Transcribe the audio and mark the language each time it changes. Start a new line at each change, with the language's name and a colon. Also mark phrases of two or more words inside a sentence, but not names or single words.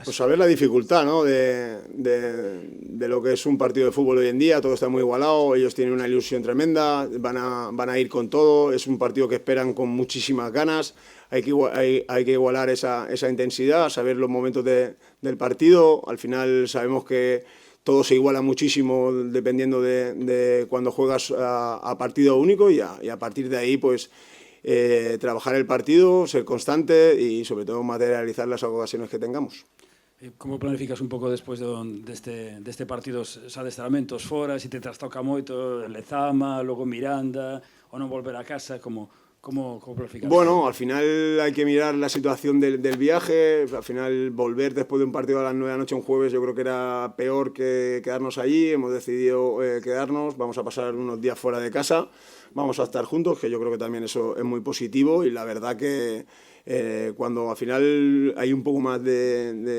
Spanish: Pues saber la dificultad, ¿no? de lo que es un partido de fútbol hoy en día, todo está muy igualado, ellos tienen una ilusión tremenda, van a ir con todo, es un partido que esperan con muchísimas ganas, hay que igualar esa intensidad, saber los momentos del partido. Al final sabemos que todo se iguala muchísimo dependiendo de cuando juegas a partido único y a partir de ahí pues trabajar el partido, ser constante y sobre todo materializar las ocasiones que tengamos.
Galician: Como planificas un pouco despois deste partido os adestramentos fora, se te trastoca moito en Lezama, logo Miranda, ou non volver a casa, como planificas?
Spanish: Bueno, al final hay que mirar la situación del viaje, al final volver después de un partido a las 9 de la noche un jueves yo creo que era peor que quedarnos allí, hemos decidido quedarnos, vamos a pasar unos días fuera de casa, vamos a estar juntos, que yo creo que también eso es muy positivo y la verdad que cuando al final hay un poco más de